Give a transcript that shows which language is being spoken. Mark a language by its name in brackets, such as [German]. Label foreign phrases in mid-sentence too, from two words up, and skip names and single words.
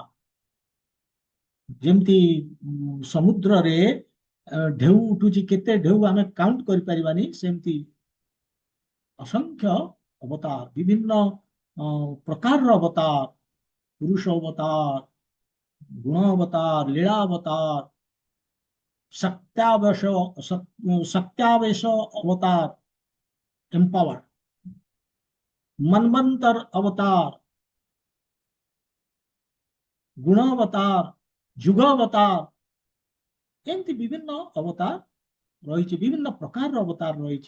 [Odia] ଯେମିତି ସମୁଦ୍ରରେ ଢେଉ ଉଠୁଛି, କେତେ ଢେଉ ଆମେ କାଉଣ୍ଟ କରିପାରିବାନି, ସେମିତି ଅସଂଖ୍ୟ ଅବତାର, ବିଭିନ୍ନ ପ୍ରକାରର ଅବତାର, ପୁରୁଷ ଅବତାର, ଗୁଣ ଅବତାର, ଲୀଳା ଅବତାର, ସତ୍ୟାବେଶ ଅବତାର, ଏମ୍ପାୱାର୍ଡ, ମନ୍ୱନ୍ତର ଅବତାର, ଗୁଣ ଅବତାର, ଯୁଗ ଅବତାର, ଏମିତି ବିଭିନ୍ନ ଅବତାର ରହି, ବିଭିନ୍ନ ପ୍ରକାର ଅବତାର ରହି।